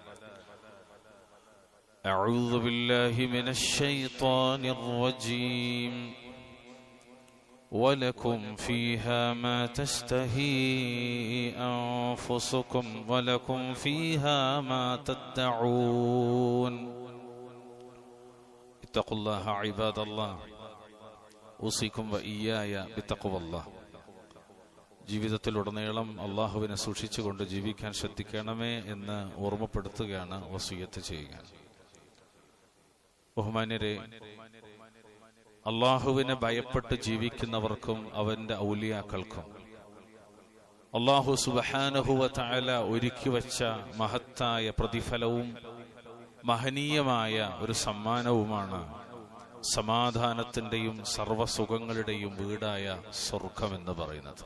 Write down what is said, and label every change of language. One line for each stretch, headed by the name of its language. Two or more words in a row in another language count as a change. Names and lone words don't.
Arabic: أعوذ بالله من الشيطان الرجيم ولكم فيها ما تشتهي أنفسكم ولكم فيها ما تدعون اتقوا الله عباد الله أوصيكم وإياي بتقوى الله
Malayalam: ജീവിതത്തിലുടനീളം അള്ളാഹുവിനെ സൂക്ഷിച്ചുകൊണ്ട് ജീവിക്കാൻ ശ്രദ്ധിക്കണമേ എന്ന് ഓർമ്മപ്പെടുത്തുകയാണ് വസിയത്ത് ചെയ്യുക. ബഹുമാന്യരെ, അള്ളാഹുവിനെ ഭയപ്പെട്ട് ജീവിക്കുന്നവർക്കും അവന്റെ ഔലിയാക്കൾക്കും അള്ളാഹു
Arabic: سبحانه وتعالى
Malayalam: ഒരുക്കി വച്ച മഹത്തായ പ്രതിഫലവും മഹനീയമായ ഒരു സമ്മാനവുമാണ് സമാധാനത്തിന്റെയും സർവസുഖങ്ങളുടെയും വീടായ സ്വർഗമെന്ന് പറയുന്നത്.